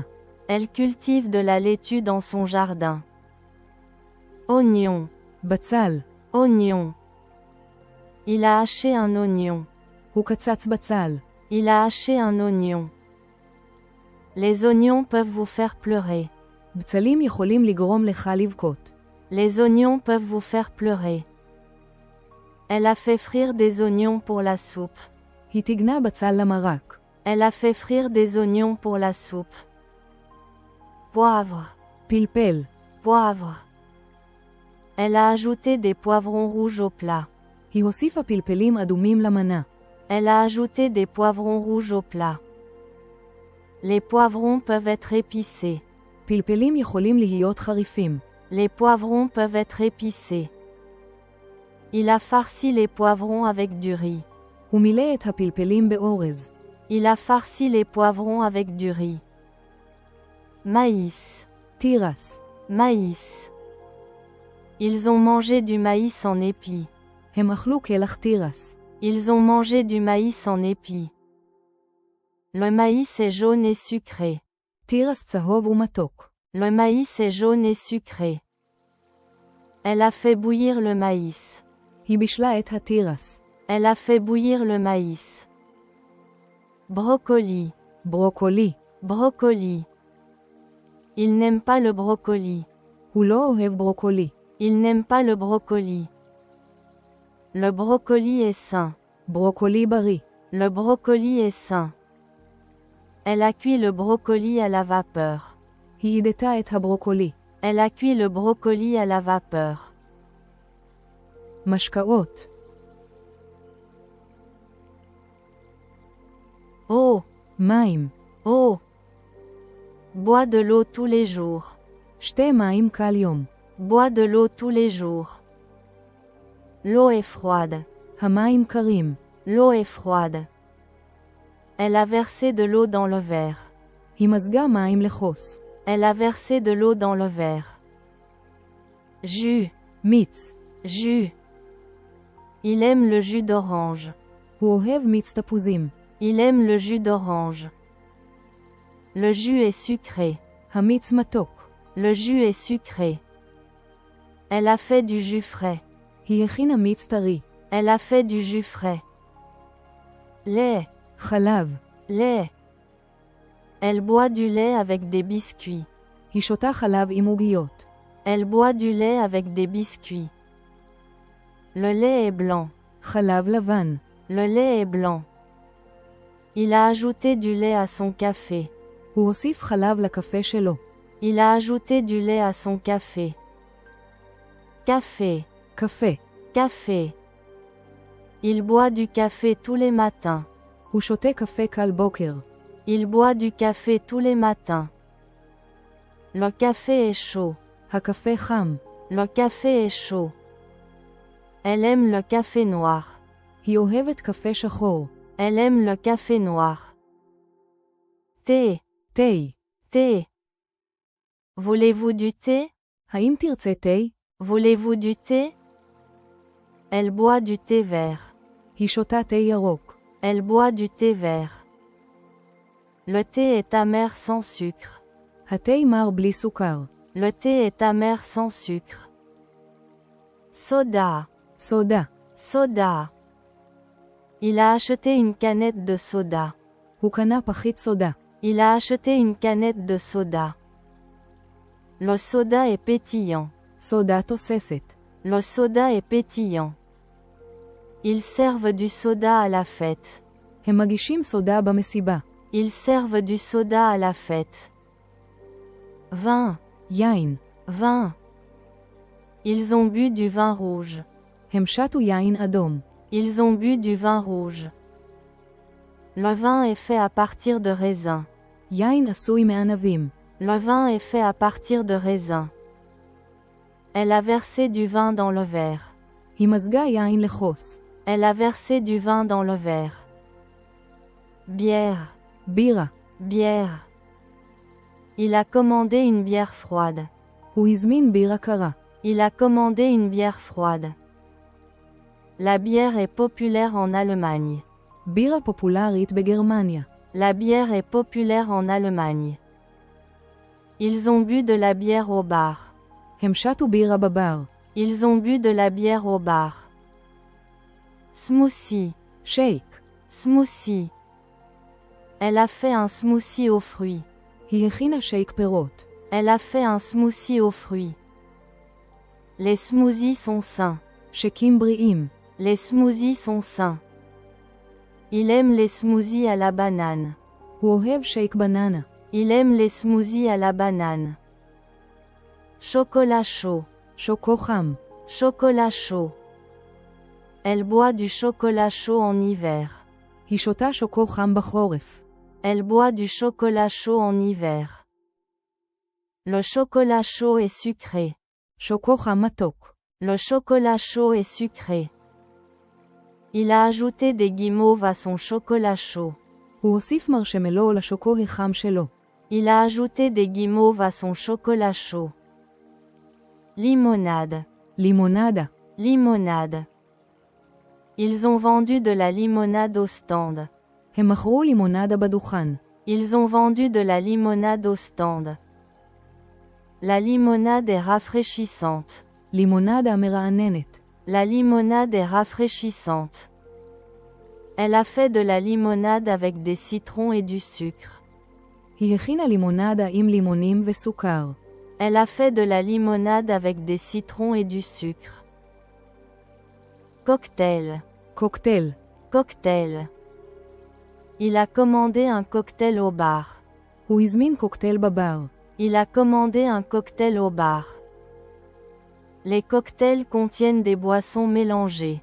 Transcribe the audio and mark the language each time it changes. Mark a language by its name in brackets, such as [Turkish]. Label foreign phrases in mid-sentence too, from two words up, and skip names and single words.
[French] Elle cultive de la laitue dans son jardin. Oignon. [Hebrew] בצל. [French] Oignon. Il a haché un oignon. [Hebrew] הוא קצץ בצל. [French] Il a haché un oignon. Les oignons peuvent vous faire pleurer. [Hebrew] בצלים יכולים לגרום לך לבכות. [French] Les oignons peuvent vous faire pleurer. Elle a fait frire des oignons pour la soupe. [Hebrew] היא תגנה בצל למרק. [French] Elle a fait frire des oignons pour la soupe. Poivre. [Hebrew] פלפל. [French] Poivre. Elle a ajouté des poivrons rouges au plat. [Hebrew] היא הוסיפה פלפלים אדומים למנה. [French] Elle a ajouté des poivrons rouges au plat. Les poivrons peuvent être épicés. [Hebrew] פלפלים יכולים להיות חריפים. [French] Les poivrons peuvent être épicés. Il a farci les poivrons avec du riz. [Hebrew] הוא מילא את הפלפלים באורז. [French] Il a farci les poivrons avec du riz. Maïs. [Hebrew] תירס. [French] Maïs. Ils ont mangé du maïs en épis. [Hebrew] הם אכלו קלח תירס. [French] Ils ont mangé du maïs en épis. Le maïs est jaune et sucré. [Hebrew] תירס צהוב ומתוק. [French] Le maïs est jaune et sucré. Elle a fait bouillir le maïs. [Hebrew] היא בישלה את התירס. [French] Elle a fait bouillir le maïs. Brocoli. [Hebrew] ברוקולי. [French] Brocoli. Il n'aime pas le brocoli. [Hebrew] הוא לא אוהב ברוקולי. [French] Il n'aime pas le brocoli. Le brocoli est sain. [Hebrew] ברוקולי בריא. [French] Le brocoli est sain. Elle a cuit le brocoli à la vapeur. [Hebrew] היא עידתה את הברוקולי. [French] Elle a cuit le brocoli à la vapeur. [Hebrew] משקאות. [French] Eau. [Hebrew] מים. [French] Eau. Bois de l'eau tous les jours. [Hebrew] שתה מים כל יום. [French] Bois de l'eau tous les jours. L'eau est froide. [Hebrew] המים קרים. [French] L'eau est froide. Elle a versé de l'eau dans le verre. [Hebrew] היא מזגה מים לכוס. [French] Elle a versé de l'eau dans le verre. Jus. [Hebrew] מיץ. [French] Jus. Il aime le jus d'orange. [Hebrew] הוא אוהב מיץ תפוזים. [French] Il aime le jus d'orange. Le jus est sucré. [Hebrew] המיץ מתוק. [French] Le jus est sucré. Elle a fait du jus frais. [Hebrew] היא הכינה מיץ טרי. [French] Elle a fait du jus frais. Lait. [Hebrew] חלב. [French] Lait. Elle boit du lait avec des biscuits. [Hebrew] היא שותה חלב עם עוגיות. [French] Elle boit du lait avec des biscuits. Le lait est blanc. [Hebrew] חלב לבן. [French] Le lait est blanc. Il a ajouté du lait à son café. [Hebrew] הוא הוסיף חלב לקפה שלו. [French] Il a ajouté du lait à son café. Café. [Hebrew] קפה. [French] Café. Il boit du café tous les matins. [Hebrew] הוא שותה קפה כל בוקר. [French] Il boit du café tous les matins. Le café est chaud. [Hebrew] הקפה חם. [French] Le café est chaud. Elle aime le café noir. [Hebrew] היא אוהבת קפה שחור. [French] Elle aime le café noir. Thé. [Hebrew] תה. [French] Thé. Voulez-vous du thé? [Hebrew] האם תרצה תה? [French] Voulez-vous du thé? Elle boit du thé vert. [Hebrew] היא שותה תה ירוק. [French] Elle boit du thé vert. Le thé est amer sans sucre. [Hebrew] התה מר בלי סוכר. [French] Le thé est amer sans sucre. Soda. [Hebrew] סודה. [French] Soda. Il a acheté une canette de soda. [Hebrew] הוא קנה פחית סודה. [French] Il a acheté une canette de soda. Le soda est pétillant. [Hebrew] סודה תוססת. [French] Le soda est pétillant. Ils servent du soda à la fête. [Hebrew] הם מגישים סודה במסיבה. [French] Ils servent du soda à la fête. Vin. [Hebrew] יין. [French] Vin. Ils ont bu du vin rouge. [Hebrew] הם שתו יין אדום. [French] Ils ont bu du vin rouge. Le vin est fait à partir de raisins. [Hebrew] יין עשוי מענבים. [French] Le vin est fait à partir de raisins. Elle a versé du vin dans le verre. [Hebrew] היא מזגה יין לכוס. [French] Elle a versé du vin dans le verre. Bière. [Hebrew] בירה. [French] Bière. Il a commandé une bière froide. [Hebrew] הוא הזמין בירה קרה. [French] Il a commandé une bière froide. La bière est populaire en Allemagne. [Hebrew] בירה פופולרית בגרמניה. [French] La bière est populaire en Allemagne. Ils ont bu de la bière au bar. [Hebrew] הם שתו בירה בבר. [French] Ils ont bu de la bière au bar. Smoothie. [Hebrew] שייק. [French] Smoothie. Elle a fait un smoothie aux fruits. [Hebrew] היא הכינה שייק פירות. [French] Elle a fait un smoothie aux fruits. Les smoothies sont sains. [Hebrew] שקים בריאים. [French] Les smoothies sont sains. Il aime les smoothies à la banane. [Hebrew] הוא אוהב שייק בננה. [French] Il aime les smoothies à la banane. Chocolat chaud. [Hebrew] שוקו חם. [French] Chocolat chaud. Elle boit du chocolat chaud en hiver. [Hebrew] היא שותה שוקו חם בחורף. [French] Elle boit du chocolat chaud en hiver. Le chocolat chaud est sucré. [Hebrew] שוקו חם מתוק. [French] Le chocolat chaud est sucré. Il a ajouté des guimauves à son chocolat chaud. [Hebrew] הוא הוסיף מרשמלו לשוקו החם שלו. [French] Il a ajouté des guimauves à son chocolat chaud. Limonade. [Hebrew] לימונדה. [French] Limonade. Ils ont vendu de la limonade au stand. [Hebrew] הם מכרו לימונדה בדוכן. [French] Ils ont vendu de la limonade au stand. La limonade est rafraîchissante. [Hebrew] לימונדה מרעננת. [French] La limonade est rafraîchissante. Elle a fait de la limonade avec des citrons et du sucre. [Hebrew] היא הכינה לימונדה עם לימונים וסוכר. [French] Elle a fait de la limonade avec des citrons et du sucre. Cocktail. [Hebrew] קוקטייל. [French] Cocktail. Il a commandé un cocktail au bar. [Hebrew] הוא הזמין קוקטייל בבר. [French] Il a commandé un cocktail au bar. Les cocktails contiennent des boissons mélangées.